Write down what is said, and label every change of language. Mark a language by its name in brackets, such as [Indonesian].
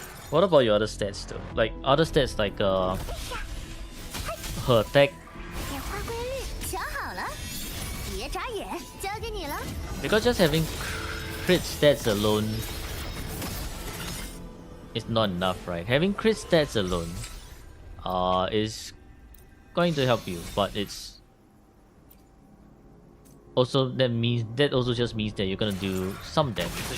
[English] What about your other stats though? Like other stats like her attack. [Chinese] 变化规律，想好了，别眨眼，交给你了。 [English] Because just having crit stats alone is not enough, right? Having crit stats alone is going to help you, but it's also that also just means that you're gonna do some damage.